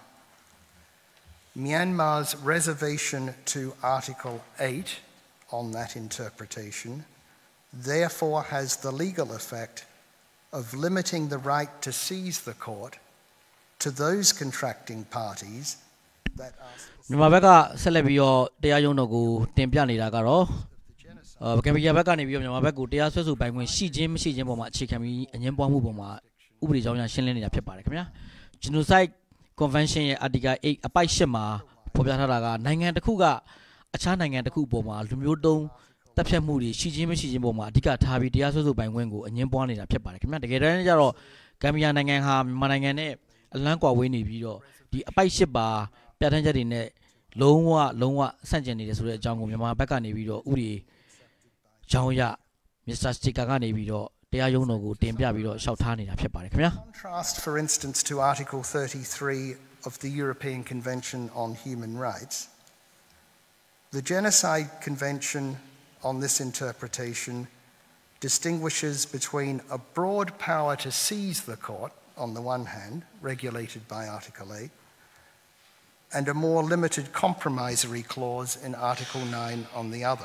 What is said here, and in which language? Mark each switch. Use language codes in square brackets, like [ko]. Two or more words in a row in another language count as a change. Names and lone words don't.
[en] Myanmar's reservation to Article 8 on that interpretation therefore has the legal effect of limiting the right to seize the court to those contracting parties that are [my] မြန်မာဘက်ကဆက်လက်ပြီးတော့တရားရုံးတော်ကိုတင်ပြနေတာကတော့ကမ်ဘီယာဘက်ကနေပြီးတော့မြန်မာဘက်ကိုတရားစွဲဆိုပိုင်ခွင့်ရှိခြင်းမရှိခြင်းပေါ်မှာအခြေခံပြီးအင င်းပွားမှုပေါ်မှာဥပဒေကြောင်းအရရှင်းလင်းနေတာဖြစ်ပါတယ်ခင်ဗျာ Genocide Convention ရဲ့ Article 8အပိုက်8မှာဖော်ပြထားတာကနိုင်ငံတစ်ခုကအခြားနိုင်ငံတစ်ခုပေါ်မှာလူမျိုးတုံးတပ်ဖြတ်မှုတွေရှိခြင်းမရှိခြင်းပေါ်မှာအဓိကထားပြီးတရားစွဲဆိုပိုင်ခွင့်ကိုအငင်းပွားနေတာဖြစ်ပါတယ်ခင်ဗျာတကယ်တမ်းကျတော့ဂမ်ဘီယာနိုင်ငံဟာမြန်မာနိုင်ငံနဲ့အလန်းကွာဝေးနေပြီးတော့ဒီအပိုက်8ပါပြဋ္ဌာန်းချက်တွေနဲ့လုံးဝဆန့်ကျင်နေတယ်ဆိုတဲ့အကြောင်းကိုမြန်မာဘက်ကနေပြီးတော့ဥပဒေကြောင်းရ Mr. Sticker ကနေပြီးတော့တရားရုံးတော်ကိုတင်ပြပြီးတော့ရှောက်ထားနေတာဖြစ်ပါတယ်ခင်ဗျာ [en] Contrast, for instance, to Article 33 of the European Convention on Human Rights, the Genocide Convention on this interpretation distinguishes between a broad power to seize the court on the one hand, regulated by Article 8, and a more limited compromissory clause in Article 9 on the other.